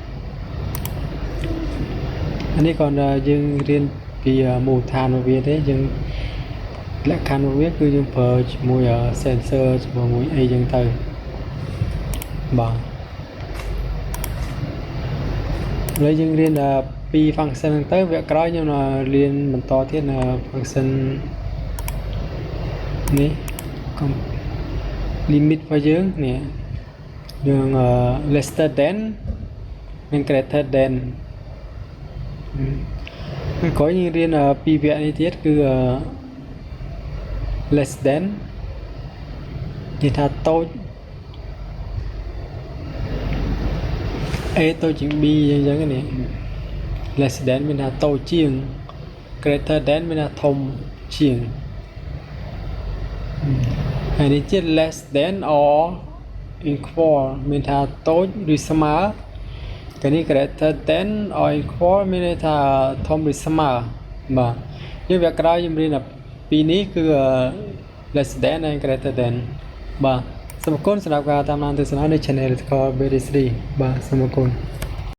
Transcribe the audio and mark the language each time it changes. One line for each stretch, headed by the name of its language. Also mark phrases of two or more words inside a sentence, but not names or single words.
Khmer: អានេះcònយើងរៀនពីមូលដ្ឋានរបស់វាទេយើងលក្ខខណ្ឌរបស់វាគឺយើងប្រើជាមួយ sensor ជាមួយអីចឹងទៅបាទ ឥឡូវយើងរៀនពី function ហ្នឹងទៅវគ្គក្រោយខ្ញុំរៀនបន្តទៀត function នេះ limit របស់យើងនេះយើង
English: lesser than
Khmer: និង
English: greater than
Khmer: ហើយក្រោយយើងរៀនពីវគ្គនេះទៀតគឺ
English: less than
Khmer: និយាយថាតូច A តូចជាង B អញ្ចឹងនេះ
English: less than
Khmer: មានថាតូចជាង
English: greater than
Khmer: មានថាធំជាង ហើយនេះជា
English: less than or equal
Khmer: មានថាតូចឬស្មើកាលនេះ
English: greater than or equal
Khmer: មានន័យថាធំឬស្មើបាទយើងវគ្គក្រោយខ្ញុំរៀនពីនេះគឺ
English: less than and greater than
Khmer: បាទសូមអរគុណសម្រាប់ការតាមដានទស្សនានៅ Channel BST បាទសូមអរគុណ